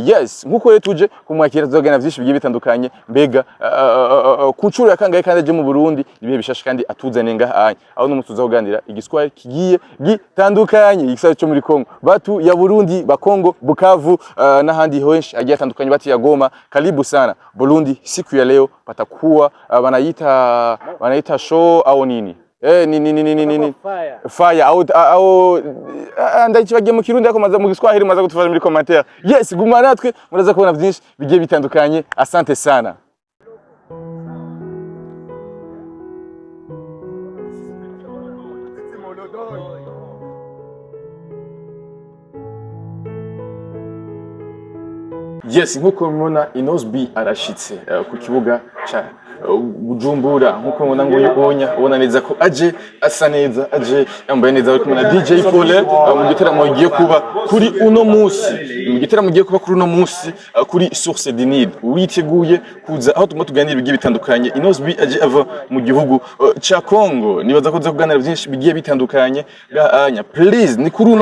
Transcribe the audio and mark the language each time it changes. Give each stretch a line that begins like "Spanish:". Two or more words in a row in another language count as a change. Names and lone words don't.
Rundi: yes nkuko rero tuje kumwakira zogana vyinshi bigiye bitandukanye mbega kuncuro yakangaye kandi aje mu Burundi ibihe bishasha kandi atuzane ngaha aho no tuzaganira igiswahili kigiye gitandukanye igisare cyo muri Kongo
Swahili: batu ya Burundi
Rundi: bakongo Bukavu n'ahandi henshi agiye atandukanye
Swahili: batu ya Goma karibu sana Burundi siku ya leo patakuwa wanaita show au nini nini fire au
Rundi: ndakibagiye mu Kirundi ako maza mu Giswahili maza kutufasha muri commentaire yes guma natwe muraza kubona byinshi bigiye bitandukanye
Swahili: asante sana.
Rundi: Yes, nkuko mubona Nosby arashitse ku kibuga cha Bujumbura nkuko mubona ngo ubona neza ko aje asa neza aje yambaye neza ari kumwe na DJ Paulin mu giteramo giye kuba kuri uno munsi mu giteramo giye kuba kuri uno munsi kuri Source du Nil witeguye kuza aho tuganira bigiye bitandukanye Nosby aje ava mu gihugu cha Congo nibaza ko kuganira byinshi bigiye bitandukanye gahanya please ni kuri uno